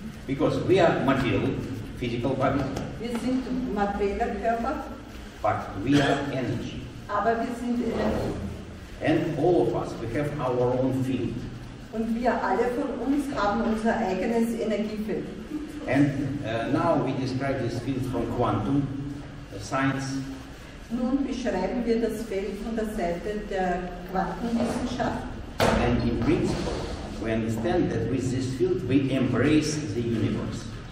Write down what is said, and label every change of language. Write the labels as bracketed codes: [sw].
[en] Because we are material, physical body. [de] Wir sind materieller Körper, [en] But we are energy. [de] aber wir sind Energie. [en] And all of us, we have our own field. [de] Und wir alle von uns haben unser eigenes Energiefeld. [en] And now we describe this field from quantum science. [de] Nun beschreiben wir das Feld von der Seite der Quantenwissenschaft. [en] And in principle, we understand that with this field we embrace the universe.